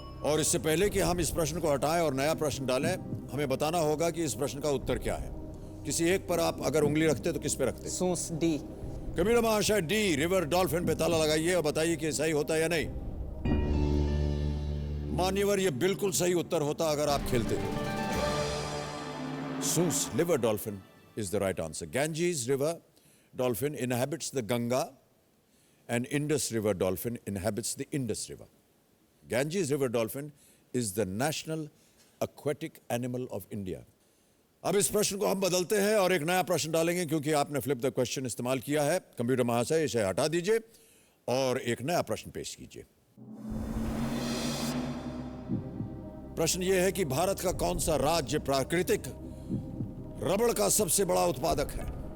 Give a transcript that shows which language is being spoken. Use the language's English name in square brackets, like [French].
[Hindi] और इससे पहले कि हम इस प्रश्न को हटाएं और नया प्रश्न डालें, हमें बताना होगा कि इस प्रश्न का उत्तर क्या है। किसी एक पर आप अगर उंगली रखते तो किस पे रखते? सूस, डी। कंप्यूटर महाशय, डी रिवर डॉल्फिन पे ताला लगाइए और बताइए कि सही होता है या नहीं। मान्यवर, ये बिल्कुल सही उत्तर होता अगर आप खेलते थे। [English] Soos river dolphin is the right answer. Ganges river dolphin inhabits the Ganga and Indus river dolphin inhabits the Indus river. Ganges river dolphin is the national aquatic animal of India. [Hindi] अब इस प्रश्न को हम बदलते हैं और एक नया प्रश्न डालेंगे क्योंकि आपने फ्लिप द क्वेश्चन इस्तेमाल किया है। कंप्यूटर महाशय इसे हटा दीजिए और एक नया प्रश्न पेश कीजिए। प्रश्न यह है कि भारत का कौन सा राज्य प्राकृतिक रबड़ का सबसे बड़ा उत्पादक है?